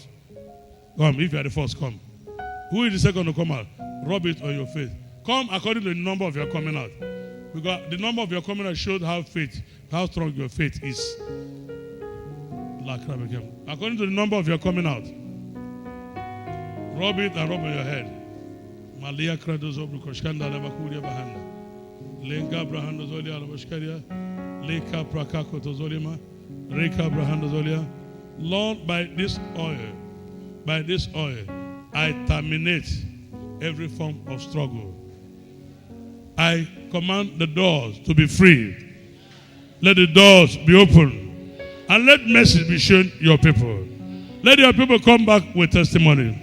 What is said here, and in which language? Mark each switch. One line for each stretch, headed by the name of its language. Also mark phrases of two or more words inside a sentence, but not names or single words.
English: Come, if you are the first, come. Who is the second to come out? Rub it on your face. Come according to the number of your coming out. Because the number of your coming out shows how strong your faith is. According to the number of your coming out. Rub it and rub on your head. Malia krados obrukoshkanda lavakuria bahanda. Lenga brahanda zolia lavashkaria. Leka prakako tozolima. Reka brahanda zolia. Lord, by this oil, I terminate every form of struggle. I command the doors to be free. Let the doors be open. And let mercy be shown your people. Let your people come back with testimony.